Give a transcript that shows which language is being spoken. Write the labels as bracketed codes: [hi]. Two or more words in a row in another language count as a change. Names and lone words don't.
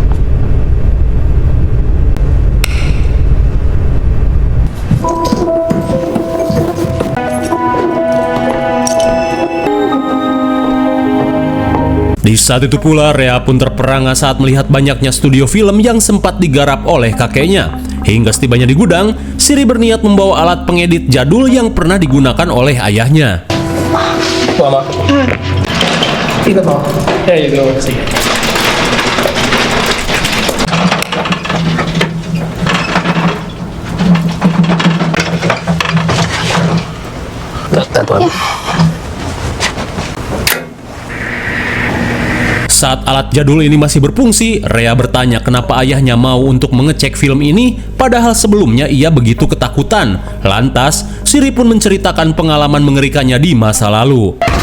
[id] Di saat itu pula, Rhea pun terperangah saat melihat banyaknya studio film yang sempat digarap oleh kakeknya. Hingga setibanya di gudang, Siri berniat membawa alat pengedit jadul yang pernah digunakan oleh ayahnya. [tl] Mama. Ito po. [en] There you go. Sige. That one. [id] Saat alat jadul ini masih berfungsi, Rhea bertanya kenapa ayahnya mau untuk mengecek film ini, padahal sebelumnya ia begitu ketakutan. Lantas, Siri pun menceritakan pengalaman mengerikannya di masa lalu.